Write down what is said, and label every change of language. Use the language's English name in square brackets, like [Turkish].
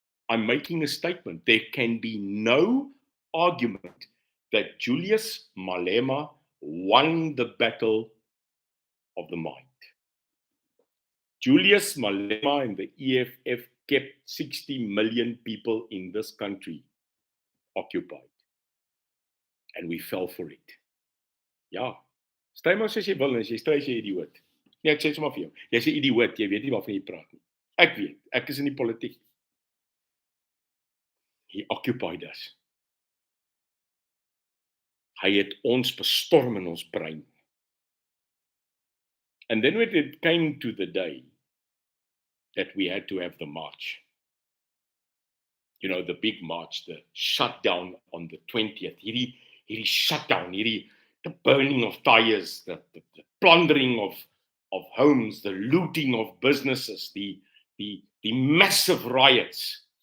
[English] I'm making a statement. There can be no argument that Julius Malema won the battle of the mind. Julius Malema and the EFF kept 60 million people in this country occupied. And we fell for it. [Afrikaans] Ja, stry maar soos jy wil, en as jy stry, jy idioot. Nee, ek sê sommer vir jou. Jy's 'n idioot, jy weet nie waarvan jy praat nie. Ek weet, ek is in die politiek. [English] He occupied us. [Afrikaans] Hy het ons bestorm in ons brein. [English] And then when it came to the day that we had to have the march, you know, the big march, the shutdown on the 20th, [Afrikaans] hierdie [English] shutdown, the burning of tires, the plundering of homes, the looting of businesses, the massive riots.